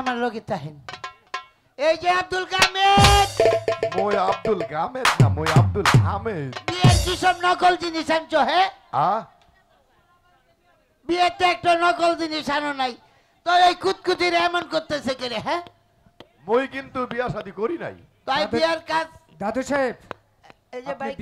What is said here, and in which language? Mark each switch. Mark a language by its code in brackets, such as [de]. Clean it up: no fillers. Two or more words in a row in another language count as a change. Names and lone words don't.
[bn] লগে তাহেন এই যে আব্দুল কামেদ মই আব্দুল কামেদ না মই আব্দুল হামেদ বিয়ের কি সব নকল জিনিস আনছো হে বিয়েতে একটা নকল জিনিস আনো নাই তো এই কুতকুতির এমন করতেছে কে রে হ্যাঁ মই কিন্তু বিয়া শাদী করি নাই তাই বিয়ের কাজ দাদু সাহেব এই যে ভাই